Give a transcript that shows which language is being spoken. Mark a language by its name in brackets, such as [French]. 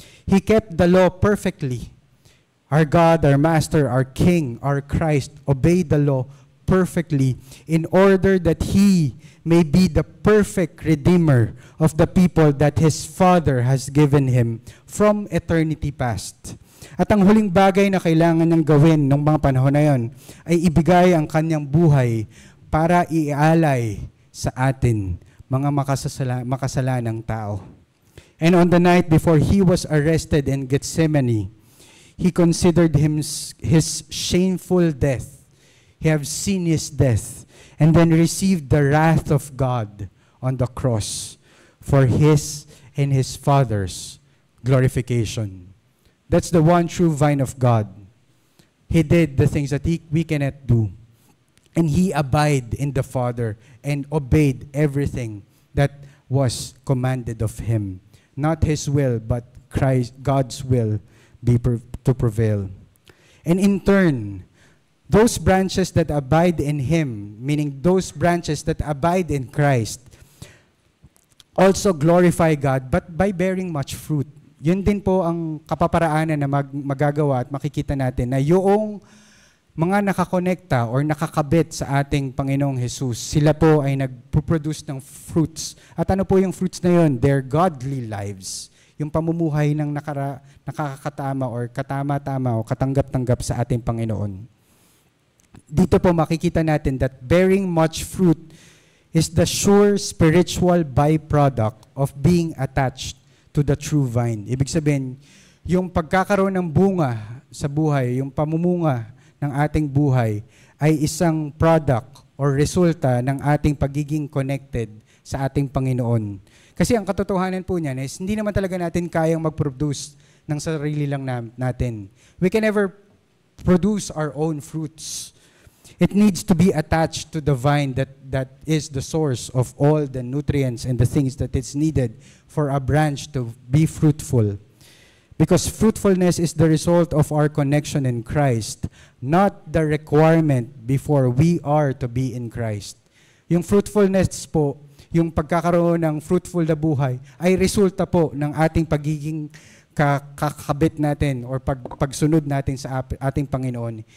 [English] He kept the law perfectly. Our God, our Master, our King, our Christ obeyed the law perfectly in order that He may be the perfect Redeemer of the people that His Father has given Him from eternity past. [Filipino] At ang huling bagay na kailangan niyang gawin ng mga panahon na yon ay ibigay ang Kanyang buhay para ialay sa atin, mga makasalanang tao. [English] And on the night before He was arrested in Gethsemane, He considered His shameful death. He have seen His death, and then received the wrath of God on the cross for His and His Father's glorification. That's the one true vine of God. He did the things that we cannot do. And he abided in the Father and obeyed everything that was commanded of him. Not his will, but God's will to prevail. And in turn, those branches that abide in him, meaning those branches that abide in Christ, also glorify God, but by bearing much fruit. [Filipino] Yun din po ang kapaparaanan na magagawa at makikita natin na yung mga nakakonekta or nakakabit sa ating Panginoong Jesus, sila po ay nagpo-produce ng fruits. At ano po yung fruits na yun? [English] Their godly lives. [Filipino] Yung pamumuhay ng nakakatama or katama-tama o katanggap-tanggap sa ating Panginoon. Dito po makikita natin [English] that bearing much fruit is the sure spiritual byproduct of being attached to the true vine. [Filipino] Ibig sabihin, yung pagkakaroon ng bunga sa buhay, yung pamumunga ng ating buhay ay isang product or resulta ng ating pagiging connected sa ating Panginoon. Kasi ang katotohanan po niyan is hindi naman talaga natin kayang mag-produce ng sarili lang natin. [English] We can never produce our own fruits. It needs to be attached to the vine that is the source of all the nutrients and the things that is needed for a branch to be fruitful. Because fruitfulness is the result of our connection in Christ, not the requirement before we are to be in Christ. [Filipino] Yung fruitfulness po, yung pagkakaroon ng fruitful na buhay, ay resulta po ng ating pagiging kakabit natin or pagsunod natin sa ating Panginoon.